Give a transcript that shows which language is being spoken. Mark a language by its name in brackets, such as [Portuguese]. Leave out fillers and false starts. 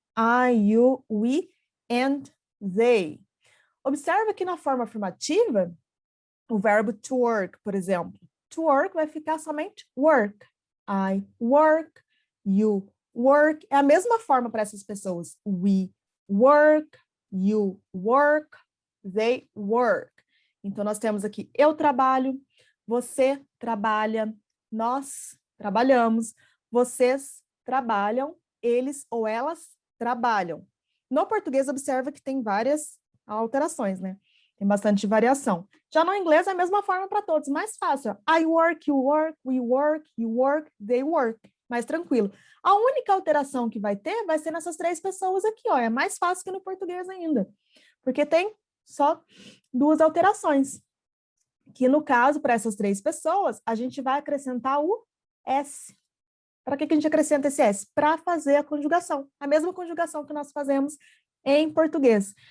[English] I, you, we, and they. [Portuguese] Observa que na forma afirmativa, o verbo to work, por exemplo. [English] To work [Portuguese] vai ficar somente [English] work. I work, you work. [Portuguese] É a mesma forma para essas pessoas. [English] We work, you work, they work. [Portuguese] Então, nós temos aqui eu trabalho, você trabalha, nós trabalhamos, vocês trabalham, eles ou elas trabalham. No português, observa que tem várias alterações, né? Tem bastante variação. Já no inglês é a mesma forma para todos, mais fácil. [English] I work, you work, we work, you work, they work. [Portuguese] Mais tranquilo. A única alteração que vai ter vai ser nessas três pessoas aqui, ó. É mais fácil que no português ainda. Porque tem só duas alterações. Que no caso, para essas três pessoas, a gente vai acrescentar o S. Para que a gente acrescenta esse S? Para fazer a conjugação. A mesma conjugação que nós fazemos em português.